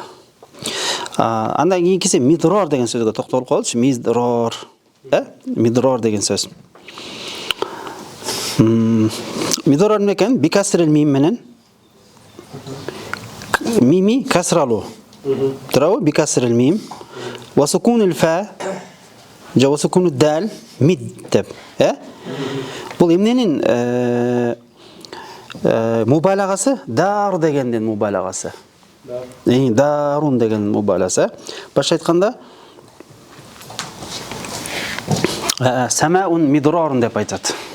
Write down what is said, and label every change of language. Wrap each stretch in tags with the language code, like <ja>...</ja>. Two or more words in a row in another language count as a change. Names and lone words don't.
<ky>Андан кийинкиси мидрор деген сөзгө токтолуп калчы. Мидрор. Мидрор деген сөз. Мидрор эмне экен?</ky> <ar>بكسر الميم</ar> <ky>менен. Мими касралуу.</ky> <ar>Туурабы? بكسر الميم. وسكون الفاء.</ar> <ky>Же</ky> <ar>وسكون الدال</ar> <ky>мид деп. Бул эмненин мубалагасы? Дар дегенден мубалагасы. Дарун деген мубалагасы. Башка айтканда</ky> <ar>سماء مدرار</ar> <ky>деп айтат.</ky>